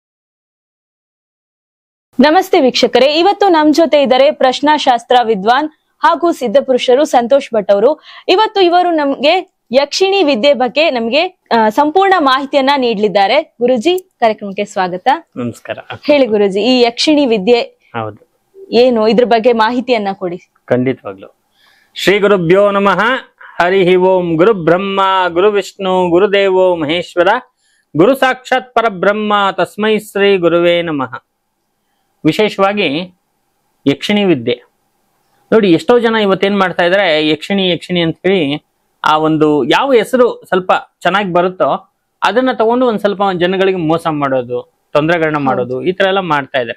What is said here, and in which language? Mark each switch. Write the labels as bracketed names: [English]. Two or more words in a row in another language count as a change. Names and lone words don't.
[Kannada] ನಮಸ್ತೆ ವೀಕ್ಷಕರೇ, ಇವತ್ತು ನಮ್ ಜೊತೆ ಇದ್ದಾರೆ ಪ್ರಶ್ನಾಶಾಸ್ತ್ರ ವಿದ್ವಾನ್ ಹಾಗೂ ಸಿದ್ಧ ಪುರುಷರು ಸಂತೋಷ್ ಭಟ್ ಅವರು. ಇವತ್ತು ಇವರು ನಮ್ಗೆ ಯಕ್ಷಿಣಿ ವಿದ್ಯೆ ಬಗ್ಗೆ ನಮ್ಗೆ ಸಂಪೂರ್ಣ ಮಾಹಿತಿಯನ್ನ ನೀಡಲಿದ್ದಾರೆ. ಗುರುಜಿ, ಕಾರ್ಯಕ್ರಮಕ್ಕೆ ಸ್ವಾಗತ. ನಮಸ್ಕಾರ. ಹೇಳಿ ಗುರುಜಿ, ಈ ಯಕ್ಷಿಣಿ ವಿದ್ಯೆ ಏನು, ಇದ್ರ ಬಗ್ಗೆ ಮಾಹಿತಿಯನ್ನ ಕೊಡಿ. ಖಂಡಿತವಾಗ್ಲು. [Sanskrit] ಶ್ರೀ ಗುರುಭ್ಯೋ ನಮಃ. ಹರಿ ಓಂ. ಗುರು ಬ್ರಹ್ಮ ಗುರು ವಿಷ್ಣು ಗುರುದೇವೋ ಮಹೇಶ್ವರ, ಗುರು ಸಾಕ್ಷಾತ್ ಪರಬ್ರಹ್ಮ ತಸ್ಮೈ ಶ್ರೀ ಗುರುವೇ ನಮಃ. [Kannada] ವಿಶೇಷವಾಗಿ ಯಕ್ಷಿಣಿ ವಿದ್ಯೆ ನೋಡಿ, ಎಷ್ಟೋ ಜನ ಇವತ್ತೇನ್ ಮಾಡ್ತಾ ಇದಾರೆ, ಯಕ್ಷಿಣಿ ಯಕ್ಷಿಣಿ ಅಂತ ಹೇಳಿ ಆ ಒಂದು ಯಾವ ಹೆಸರು ಸ್ವಲ್ಪ ಚೆನ್ನಾಗಿ ಬರುತ್ತೋ ಅದನ್ನ ತಗೊಂಡು ಒಂದ್ ಸ್ವಲ್ಪ ಜನಗಳಿಗೆ ಮೋಸ ಮಾಡೋದು, ತೊಂದರೆಗಳನ್ನ ಮಾಡೋದು, ಈ ತರ ಎಲ್ಲ ಮಾಡ್ತಾ ಇದಾರೆ.